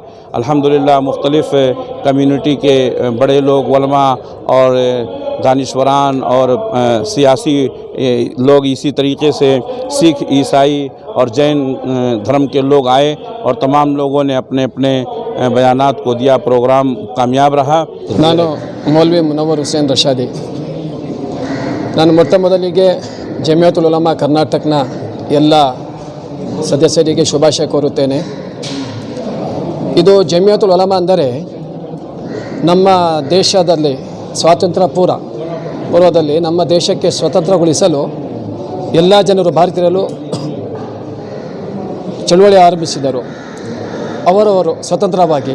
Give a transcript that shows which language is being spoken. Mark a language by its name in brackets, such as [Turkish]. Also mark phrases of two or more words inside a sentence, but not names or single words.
[Urdu] الحمدللہ مختلف کمیونٹی کے بڑے لوگ، علما اور دانشوران اور سیاسی لوگ، اسی طریقے سے سکھ، عیسائی اور جین دھرم کے لوگ آئے اور تمام لوگوں نے اپنے اپنے بیانات کو دیا. پروگرام کامیاب رہا. [Kannada] ನಾನು ಮೌಲ್ವಿ ಮುನವ್ವರ್ ಹುಸೇನ್ ರಶಾದಿ। ನಾನು ಮೊದಲಿಗೆ ಜಮಿಯತುಲ್ ಉಲಮಾ ಕರ್ನಾಟಕನ ಎಲ್ಲ ಸದಸ್ಯರಿಗೆ ಶುಭಾಶಯ ಕೋರುತ್ತೇನೆ। ಇದು ಜಮಿಯತುಲ್ ಉಲಮಾ ಅಂದರೆ ನಮ್ಮ ದೇಶದಲ್ಲಿ ಸ್ವಾತಂತ್ರ್ಯ ಪೂರ್ವದಲ್ಲಿ ನಮ್ಮ ದೇಶಕ್ಕೆ ಸ್ವತಂತ್ರಗೊಳಿಸಲು ಎಲ್ಲ ಜನರು ಭಾರತೀಯರು ಚಳುವಳಿ ಆರಂಭಿಸಿದರು, ಅವರವರು ಸ್ವತಂತ್ರವಾಗಿ।